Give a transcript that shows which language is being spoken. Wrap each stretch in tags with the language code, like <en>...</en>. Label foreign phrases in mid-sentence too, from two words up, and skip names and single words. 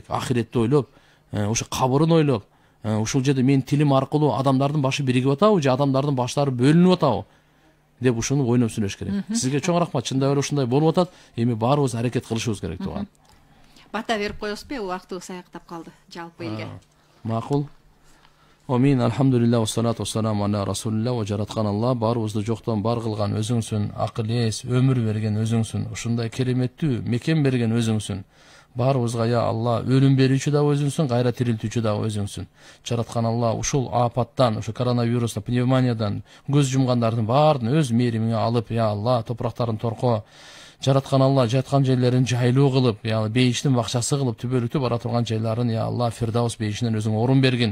<ky>Ахиретти ойлоп, ошо кабырын ойлоп, ушул жерде менин тилим аркылуу адамдардын башы биригип атабы же адамдардын баштары бөлүнүп атабы деп ушуну ойноп сүйлөш керек. Сизге чоң рахмат. Чындап эле ушундай болуп атат. Эми баарыбыз аракет кылышыбыз керек тууган. Бата берип коесузбу? Убактыбыз аяктап калды жалпы элге. Макул. Амин.</ky> <ar>الحمد لله، والصلاة والسلام على رسول الله.</ar> <ky>Ва жараткан Алла баарыбызды жоктон бар кылган өзүңсүн, акыл эс, өмүр берген өзүңсүн, ушундай кереметтүү мекен берген өзүңсүн. баарыбызга я Алла өлүм берүүчү дагы өзүңсүн, кайра тирилтүүчү дагы өзүңсүн. Жараткан Алла ушул апаттан, ушу коронавирустан, пневмониядан көз жумгандардын баарын өз мээримиңе алып, я Алла топурактарын торко, жараткан Алла жаткан жерлерин жайлуу кылып, я бейиштин бакчасы кылып, түбөлүктү бара турган жайларын я Алла Фирдаус бейишинен өзүң орун бергин.</ky>